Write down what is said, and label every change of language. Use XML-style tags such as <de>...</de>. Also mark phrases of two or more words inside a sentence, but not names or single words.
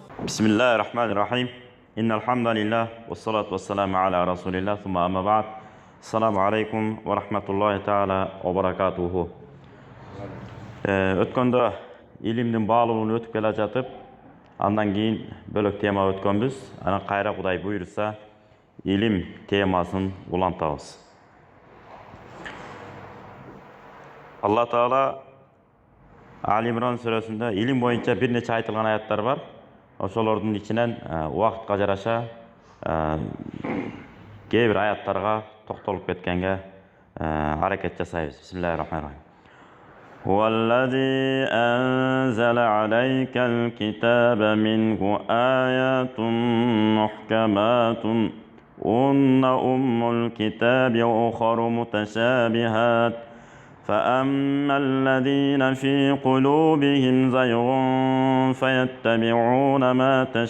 <ar>بسم الله الرحمن الرحيم إن الحمد لله والصلاة والسلام على رسول الله ثم أما بعد السلام عليكم ورحمة الله تعالى وبركاته.</ar> <ky>Өткөндө илимдин баалуулуун өтүп келе жатып, андан кийин бөлөк тема өткөнбүз. Анан кайра Кудай буйрса, илим темасын улантабыз. Алла Таала Али Имран сүрөсүндө илим боюнча бир нече айтылган аяттар бар. Ошолордун ичинен убакытка жараша кээ бир аяттарга токтолуп кеткенге аракет жасайбыз.</ky> <ar>بسم الله الرحمن الرحيم. هو الذي أنزل عليك الكتاب منه آيات محكمات هن أم الكتاب وأخر متشابهات فأما الذين في قلوبهم زيغ فيتبعون ما</ar>